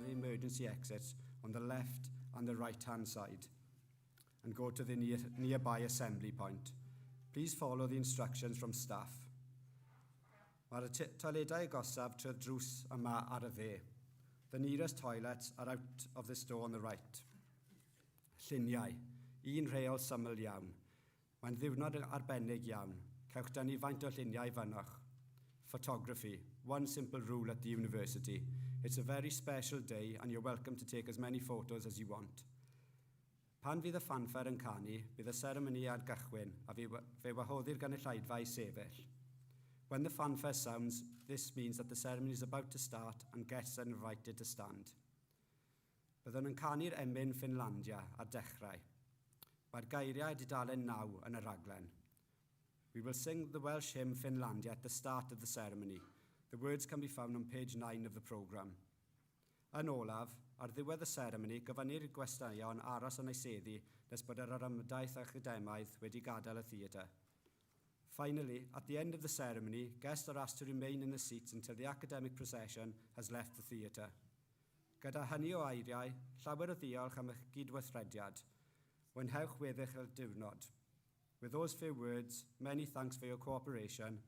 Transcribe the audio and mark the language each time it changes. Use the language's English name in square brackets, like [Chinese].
[English] emergency exits on the left and the right-hand side and go to the nearby assembly point. Please follow the instructions from staff. [Welsh] Mae'r toiledau agosaf trwy'r drws yma ar y dde. [English] The nearest toilets are out of this door on the right. [Welsh] Lluniau, un reol syml iawn. Mae'n ddiwrnod arbennig iawn. Cewch dynnu faint o lluniau fynoch. [English] Photography, one simple rule at the university. It's a very special day and you're welcome to take as many photos as you want. [Welsh] Pan fydd y fanfare yn canu, bydd y seremoni ar gychwyn a fe wahoddi'r gynulleidfa i sefyll. [English] When the fanfare sounds, this means that the ceremony is about to start and guests are invited to stand. [Welsh] Byddwn yn canu'r emyn Finlandia ar dechrau. Mae'r geiriau dudalen 9 yn y raglen. [English] We will sing the Welsh hymn Finlandia at the start of the ceremony. The words can be found on page 9 of the programme. [Welsh] Yn olaf, ar ddiwedd y seremoni, gyfynir gwesteion aros yn ei seddi nes bod yr ymdaith academaidd wedi gadael y theatr. [English] Finally, at the end of the ceremony, guests are asked to remain in the seats until the academic procession has left the theatr. [Welsh] Gyda hynny o eiriau, llawer o ddiolch am eich gydweithrediad. Mwynhewch weddill y diwrnod. [English] With those few words, many thanks for your cooperation.